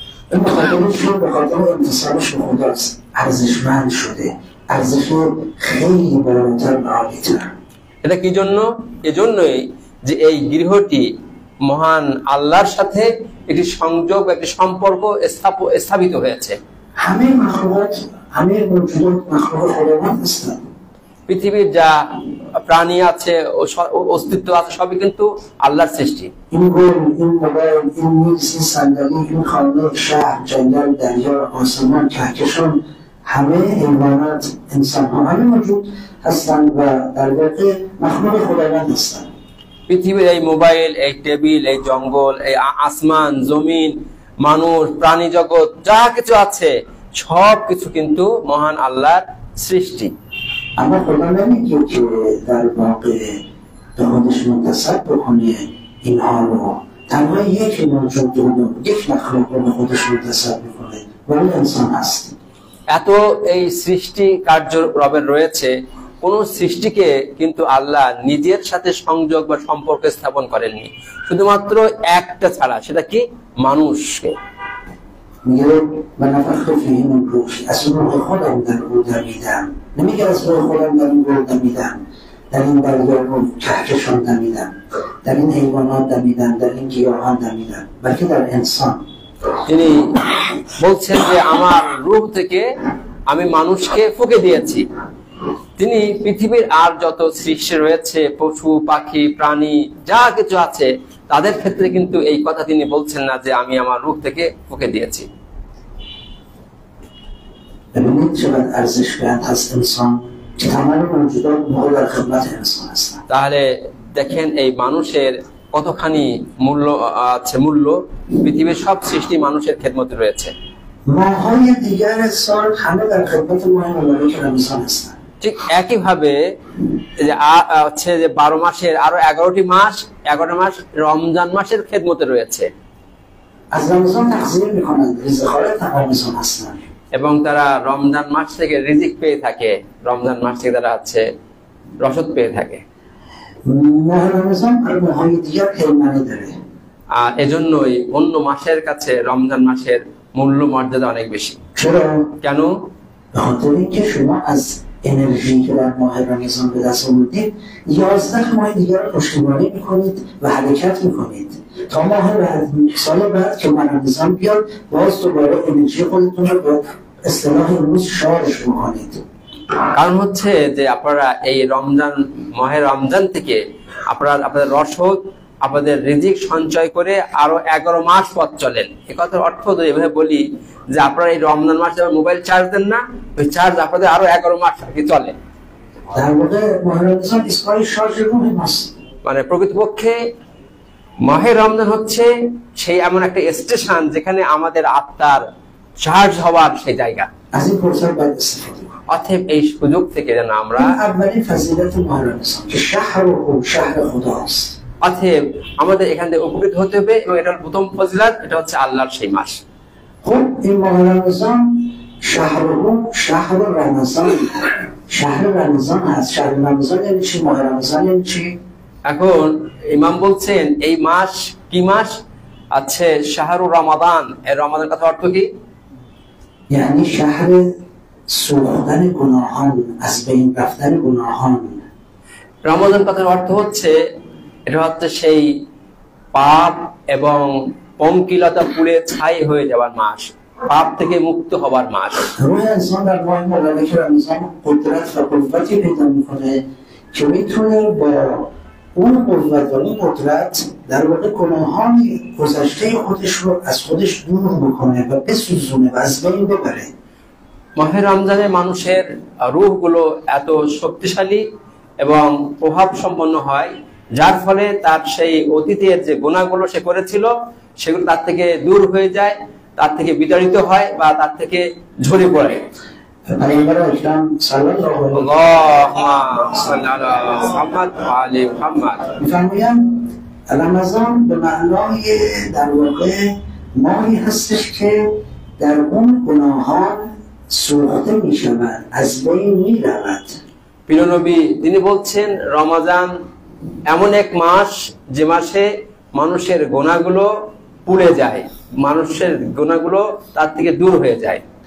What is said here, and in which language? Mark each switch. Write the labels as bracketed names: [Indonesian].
[Persian] این بخاطرشون به خاطر انتصابش به خداست، ارزشمند شده، ارزش خیلی بالاتر و عالی‌تر। [Bangla] এটা কি জন্য? এজন্যই যে এই গৃহটি মহান আল্লাহর সাথে একটি সংযোগ, একটি সম্পর্ক স্থাপিত হয়েছে। [Persian] همه مخلوقات، همه موجودات مخلوق خداوند هستند। [Bangla] পৃথিবীর যা প্রাণী আছে, অস্তিত্ব আছে, সবই কিন্তু আল্লাহর সৃষ্টি। [Persian] این گل، این موبایل، این میز، این صندلی، این خانه، شهر، جنگل، دریا، آسمان، کهکشان، همه حیوانات، انسان‌ها، همه موجود هستند و در واقع مخلوق خداوند هستند। [Bangla] পৃথিবীর এই মোবাইল, এই টেবিল, এই জঙ্গল, এই আসমান, জমিন, মানুষ, প্রাণী জগৎ যা কিছু আছে সব কিছু কিন্তু মহান আল্লাহর সৃষ্টি। [Persian] اما خدا نمیگه که در واقع به خودش منتسب بکنه اینها رو، تنها یک موجود رو، یک مخلوق رو به خودش منتسب میکنه و اون انسان هست। [Bangla] এত এই সৃষ্টি কার্য রবের রয়েছে, কোন সৃষ্টিকে কিন্তু আল্লাহ নিজের সাথে সংযোগ বা সম্পর্ক স্থাপন করেননি, শুধুমাত্র একটা ছাড়া, সেটা কি? মানুষকে। [Persian] میگه [Arabic] و نفخت فیه من روح، [Persian] از روح خودم در او دمیدم. نمیگه از روح خودم در این گل دمیدم، در این دریا و کهکشان دمیدم، در این حیوانات دمیدم، در این گیاهان دمیدم، بلکه در انسان। [Bangla] তিনি বলছেন যে আমার রূহ থেকে আমি মানুষকে ফুঁকে দিয়েছি। তিনি পৃথিবীর আর যত সৃষ্টি রয়েছে, পশু পাখি প্রাণী যা কিছু আছে, তাদের ক্ষেত্রে কিন্তু এই কথা তিনি বলছেন না যে আমি আমার রূহ থেকে ফুঁকে দিয়েছি। [Persian] ببینید چقدر ارزشمند هست انسان که تمام موجودات مورد در خدمت انسان هستند। [Bangla] তাহলে দেখেন এই মানুষের কতখানি মূল্য আছে, মূল্য পৃথিবীর সব সৃষ্টি মানুষের খেদমতে রয়েছে। [Persian] ماهای دیگر سال همه در خدمت ماه مبارک رمضان هستند। [Bangla] ঠিক একইভাবে যে হচ্ছে যে 12 মাসের আরো 11টি মাস, 11 মাস রমজান মাসের খেদমতে রয়েছে। [Persian] از رمضان تغذیه میکنند، رزق‌خوار رمضان هستند। [Bangla] এবং তারা রমজান মাস থেকে রিজিক পেয়ে থাকে, রমজান মাস থেকে তারা হচ্ছে রসদ পেয়ে থাকে। [Persian] ماه رمضان بر ماهای دیگر پیمانه داره। [Bangla] আর এজন্যই অন্য মাসের কাছে রমজান মাসের মূল্য মর্যাদা অনেক বেশি। [Persian] چرا؟ [Bangla] কেন? [Persian] به خاطر اینکه شما از انرژی که در ماه رمضان به دست آوردید 11 ماه دیگر رو پشتیبانی میکنید و حرکت میکنید تا ماه بعد، سال بعد که ماه رمضان بیاد باز دوباره انرژی خودتون رو به اصطلاح امروز شارژ بکنید। [Bangla] কারণ হচ্ছে যে আপনারা এই রমজান, মাহে রমজান থেকে আপনাদের রসদ, আপনাদের রিজিক সঞ্চয় করে আরো 11 মাস পথ চলেন। এই কথার অর্থ যদি এভাবে বলি যে আপনারা এই রমজান মাসে মোবাইল চার্জ দেন না, ওই চার্জ আপনাদের আরো 11 মাস কি চলে। [Persian] در واقع ماه رمضان ایستگاه شارژ روح ماست। [Bangla] মানে প্রকৃতপক্ষে মাহে রমজান হচ্ছে সেই এমন একটা স্টেশন যেখানে আমাদের আত্মার চার্জ হওয়ার সেই জায়গা। [Persian] از این فرصت باید استفاده کنید. [Bangla] অতএব এই সুযোগ থেকে যেন আমরা [Persian] این اولین فضیلت ماه رمضان که شهر خداست. [Bangla] অতএব আমাদের এখান থেকে উপকৃত হতে হবে এবং এটা প্রথম ফজিলত, এটা হচ্ছে আল্লাহর সেই মাস। [Persian] خب این ماه رمضان شهر رمضان، شهر رمضان هست. شهر رمضان یعنی چی؟ ماه رمضان یعنی چی؟ [Bangla] এখন ইমাম বলছেন এই মাস কি মাস? আছে শাহরুর রমাদান। এর রমাদান কথা অর্থ কি? [Persian] یعنی شهر سوختن گناهان، از بین رفتن گناهان। [Bangla] রমাদান কথার অর্থ হচ্ছে এটা হচ্ছে সেই পাপ এবং পঙ্কিলতা পুড়ে ছাই হয়ে যাওয়ার মাস। পাপ থেকে মুক্ত হবার মাস। [Persian] روح انسان در ماه مبارک رمضان قدرت و قوتی پیدا میکنه که میتونه با اون قوت و اون قدرت در واقع گناهان گذشته خودش رو از خودش دور بکنه و بسوزونه و از بین ببره. [Bangla] মাহে রমজানে মানুষের রূহগুলো এত শক্তিশালী এবং প্রভাব সম্পন্ন হয়, যার ফলে তার সেই অতীতের যে গুনাহগুলো সে করেছিল সেগুলো তার থেকে দূর হয়ে যায়, তার থেকে বিতাড়িত হয় বা তার থেকে ঝরে পড়ে। [Persian] پیامبر اکرم صلی الله علیه [Arabic] اللهم صل علی محمد و آل محمد [Persian] می‌فرمایند رمضان به معنای در واقع ماهی هستش که در اون گناهان سوخته می‌شوند، از بین می‌رود. [Bangla] প্রিয় নবী তিনি বলছেন রমজান এমন এক মাস যে মাসে মানুষের গুনাহগুলো পুড়ে যায়, মানুষের গুনাহগুলো তার থেকে দূর হয়ে যায়।